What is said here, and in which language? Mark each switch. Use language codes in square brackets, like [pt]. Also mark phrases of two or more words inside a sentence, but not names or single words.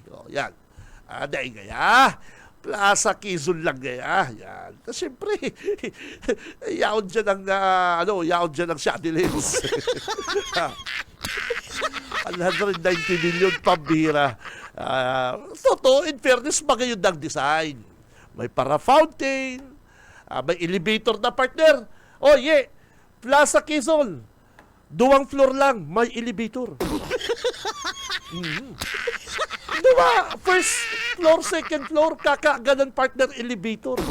[bik] O yan. Dahil gaya. Plaza Quezon lang gaya. Yan. Siyempre, yaon dyan ang Shadilens. [tl] 190 million pambira. Totoo, [en] in fairness, [bik] magayod ang design. [tl] May para fountain, may elevator na partner. Plaza Quezon, 2 floor lang, may elevator. Diba? [en] First floor, second floor, kakaganan partner, elevator.